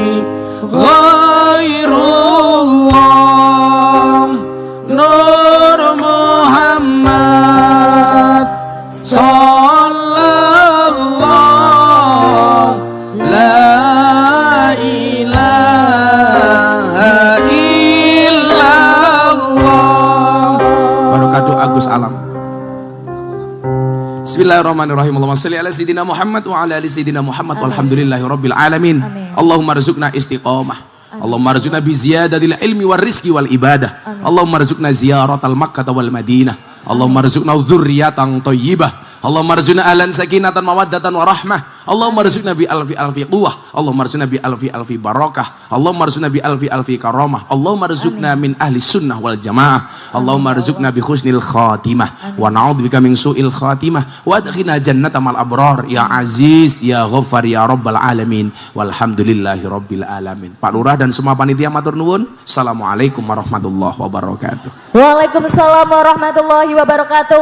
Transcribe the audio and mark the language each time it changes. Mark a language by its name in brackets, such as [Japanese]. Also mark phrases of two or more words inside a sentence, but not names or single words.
[Arabic] غير الله نور محمد صلى الله لا إله إلا الله. [Indonesian] Barokah Agus Alam. [Arabic] بسم الله الرحمن الرحيم اللهم صل على سيدنا محمد وعلى آل سيدنا محمد والحمد لله رب العالمين. Amin. اللهم ارزقنا الاستقامة. اللهم ارزقنا بزيادة العلم والرزق والعبادة. اللهم ارزقنا زيارة مكة والمدينة اللهم ارزقنا ذرية طيبة. اللهم ارزقنا أهلا سكينة ومودة ورحمة اللهم ارزقنا بألف ألف قوة. اللهم ارزقنا بألف ألف بركة اللهم ارزقنا بألف ألف كرامة. اللهم ارزقنا من أهل السنة والجماعة. اللهم ارزقنا بحسن الخاتمة ونعوذ بك من سوء الخاتمة وأدخلنا الجنة مع الأبرار يا عزيز يا غفار يا رب العالمين والحمد لله رب العالمين. [Indonesian] Pak Lurah dan semua panitia [Javanese] matur nuwun. [Arabic] السلام عليكم ورحمة الله وبركاته. وعليكم السلام ورحمة الله وبركاته.